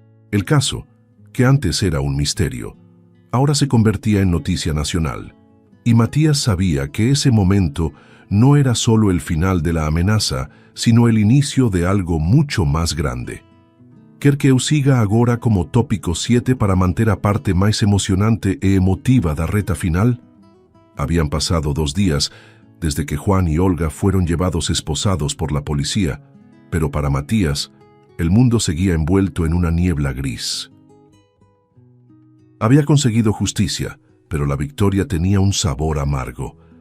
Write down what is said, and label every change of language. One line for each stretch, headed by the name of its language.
Spanish: El caso, que antes era un misterio, ahora se convertía en noticia nacional, y Matías sabía que ese momento no era solo el final de la amenaza, sino el inicio de algo mucho más grande.
Portuguese: Quer que eu siga agora como tópico 7 para manter a parte máis emocionante e emotiva da reta final?
Spanish: Habían pasado 2 días desde que Juan y Olga fueron llevados esposados por la policía, pero para Matías, el mundo seguía envuelto en una niebla gris. Había conseguido justicia, pero la victoria tenía un sabor amargo.